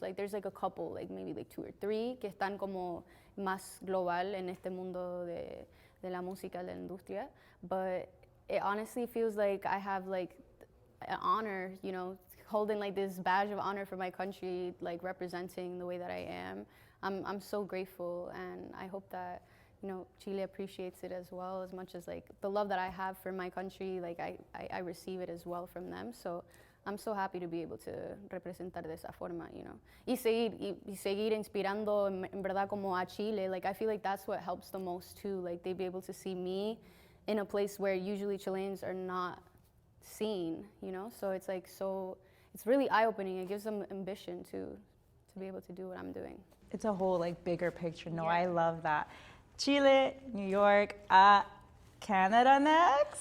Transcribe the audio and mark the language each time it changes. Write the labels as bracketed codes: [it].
[en] Like there's like a couple, like maybe like 2 or 3 [es] que están como más global en este mundo de la música, de la industria. [en] But it honestly feels like I have like an honor, you know, holding like this badge of honor for my country, like representing the way that I am. I'm so grateful, and I hope that, you know, Chile appreciates it as well, as much as like the love that I have for my country, like I receive it as well from them. So I'm so happy to be able to [es] representar de esa forma, [en] you know. [es] Y seguir inspirando en verdad como a Chile. [en] Like I feel like that's what helps the most too. Like they'd be able to see me in a place where usually Chileans are not seen, you know. So it's like, so it's really eye-opening. It gives them ambition to to be able to do what I'm doing. It's a whole like bigger picture. No, Yeah. I love that. Chile, New York, Canada next.